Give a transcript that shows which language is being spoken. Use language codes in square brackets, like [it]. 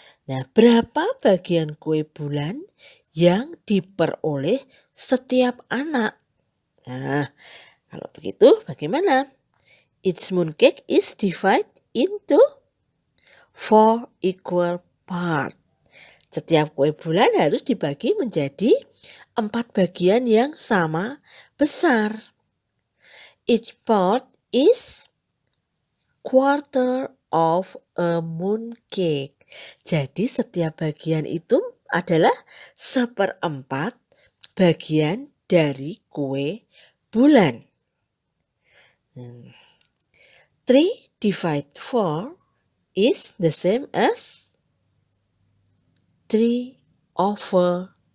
[id] Nah, berapa bagian kue bulan yang diperoleh setiap anak? Nah, kalau begitu bagaimana? [en] Each mooncake is divided into 4 equal parts. [id] Setiap kue bulan harus dibagi menjadi 4 bagian yang sama besar. [en] Each part is 1/4 of a mooncake. [id] Jadi setiap bagian itu adalah 1/4 bagian dari kue bulan. [en] 3 divide 4 is the same as 3/4.